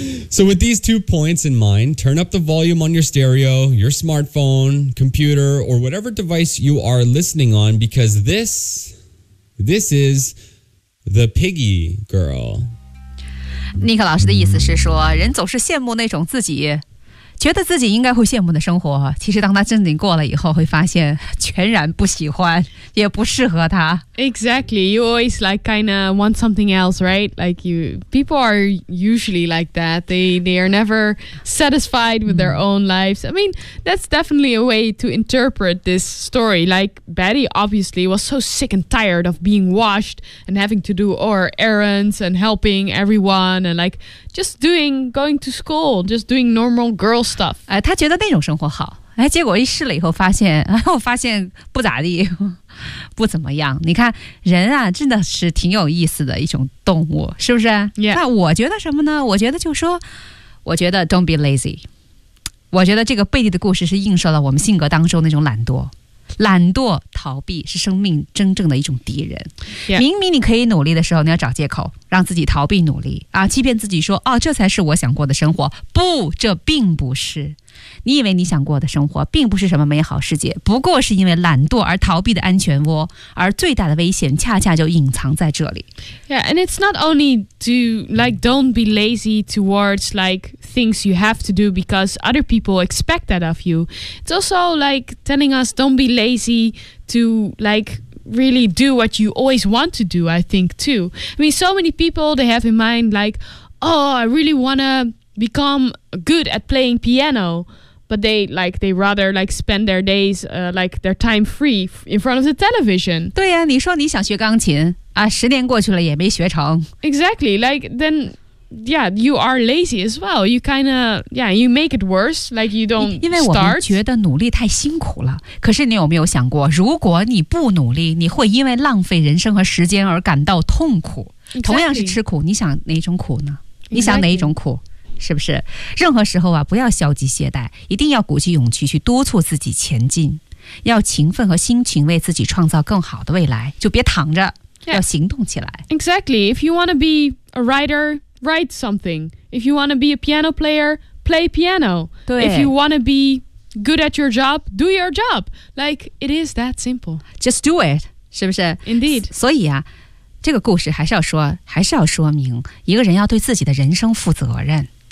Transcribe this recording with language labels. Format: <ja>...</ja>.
<en>So with these two points in mind, turn up the volume on your stereo, your smartphone, computer, or whatever device you are listening on, because this is The Piggy Girl.</en> <zh>尼克老师的意思是说，人总是羡慕那种自己觉得自己应该会羡慕的生活，其实当他真的过了以后会发现全然不喜欢也不适合他。</zh> <en>Exactly, you always like kind of want something else, right? Like you, people are usually like that. They are never satisfied with their own lives. I mean, that's definitely a way to interpret this story. Like Betty obviously was so sick and tired of being washed and having to do her errands and helping everyone and like just doing, going to school, just doing normal girlstuff.</en> <zh>他觉得那种生活好，结果一试了以后发现不咋地，不怎么样。你看人啊，真的是挺有意思的一种动物，是不是？</zh> <en>Yeah.</en> <zh>那我觉得什么呢？我觉得就说，我觉得</zh> <en>don't be lazy。</en> <zh>我觉得这个贝蒂的故事是映射了我们性格当中那种懒惰，懒惰逃避是生命真正的一种敌人。</zh> <en>Yeah.</en> <zh>明明你可以努力的时候，你要找借口让自己逃避努力啊，欺骗自己说哦，这才是我想过的生活。不，这并不是。你以为你想过的生活并不是什么美好世界，不过是因为懒惰而逃避的安全窝，而最大的危险恰恰就隐藏在这里。</zh> <en>Yeah, and it's not only to like don't be lazy towards like things you have to do because other people expect that of you. It's also like telling us don't be lazy to like really do what you always want to do, I think too. I mean, so many people they have in mind like, oh, I really wanna become good at playing piano, but they rather like spend their days like their time free in front of the television.</en> <zh>对呀，你说你想学钢琴啊，十年过去了也没学成。</zh> <en>Exactly, like then, yeah, you are lazy as well. You kind of, yeah, you make it worse. Like you don't start.</en> <zh>因为我们觉得努力太辛苦了。可是你有没有想过，如果你不努力，你会因为浪费人生和时间而感到痛苦。</zh> <en>Exactly.</en> <zh>同样是吃苦，你想哪种苦呢？你想哪一种苦？</zh> <en>Exactly.</en> <zh>是不是？任何时候啊，不要消极懈怠，一定要鼓起勇气去督促自己前进，要勤奋和辛勤为自己创造更好的未来，就别躺着，</zh> <en>yeah.</en> <zh>要行动起来。</zh> <en>Exactly. If you want to be a writer, write something. If you want to be a piano player, play piano.</en> <zh>对。</zh> <en>If you want to be good at your job, do your job. Like, it is that simple. Just do it.</en> <zh>是不是？</zh> <en>Indeed.</en> <zh>所以啊，这个故事还是要说，还是要说明，一个人要对自己的人生负责任。</zh>